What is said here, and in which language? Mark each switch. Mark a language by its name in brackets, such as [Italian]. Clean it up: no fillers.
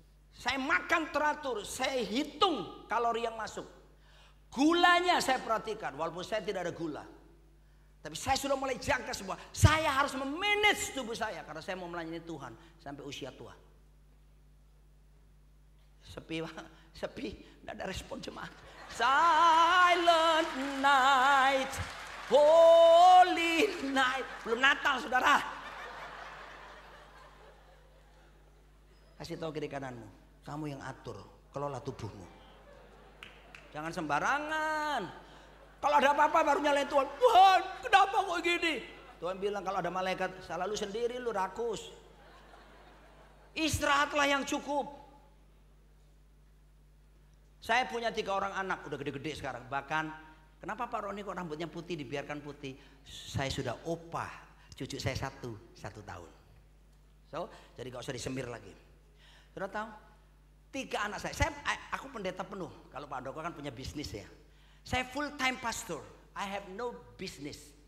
[Indonesian] Saya makan teratur, saya hitung kalori yang masuk. Gulanya saya perhatikan, walaupun saya tidak ada gula. Tapi saya sudah mulai jaga semua. Saya harus memanage tubuh saya, karena saya mau melayani Tuhan sampai usia tua. Sepi, tidak ada respon jemaat. [English] Silent night, holy night. [Indonesian] Belum Natal saudara. Kasih tahu kiri kananmu, kamu yang atur, kelola tubuhmu. Jangan sembarangan. Kalau ada apa-apa baru nyalain Tuhan. Tuhan, kenapa kok gini? Tuhan bilang kalau ada malaikat, salah lu sendiri, lu rakus. Istirahatlah yang cukup. Saya punya 3 orang anak, udah gede-gede sekarang. Bahkan, kenapa Pak Roni kok rambutnya putih, dibiarkan putih? Saya sudah opah, cucu saya 1 tahun. So, jadi gak usah disemir lagi. Sudah tahu? 3 anak saya, aku pendeta penuh. Kalau Pak Andoko kan punya bisnis ya. [English] Saya full time pastor, I have no business.